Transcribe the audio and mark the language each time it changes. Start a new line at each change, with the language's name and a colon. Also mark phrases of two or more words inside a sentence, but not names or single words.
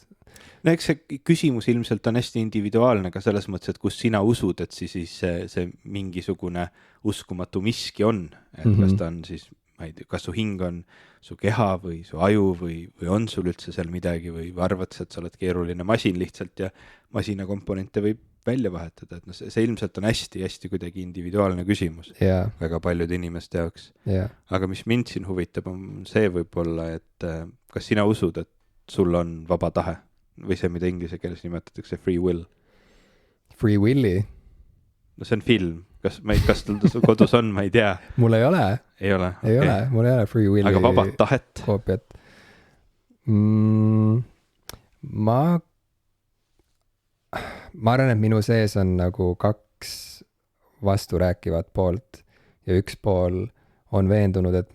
Estonian: No eks see küsimus ilmselt on hästi individuaalne ka selles mõttes, et kus sina usud, et siis see mingisugune uskumatu miski on, et kas ta on siis, ma ei tea, kas su hing on su keha või su aju või on sul üldse seal midagi või arvad, et sa oled keeruline masin lihtsalt ja masina komponente võib välja vahetada, et see ilmselt on hästi-hästi kuidagi individuaalne küsimus väga paljude inimeste jaoks. Aga mis mind siin huvitab, on see võib-olla, et kas sina usud, et sul on vaba tahe või see, mida inglise keeles nimetatakse
English: free will? Free willi?
Estonian: No see on film. Kas tal kodus on, ma ei tea. Mul ei ole. Ei ole? Ei ole, mul ei ole
English: free willi.
Estonian: Aga vabad tahet? Koopiat. Ma arvan, et minu sees on nagu 2 vasturääkivat poolt ja üks pool on veendunud, et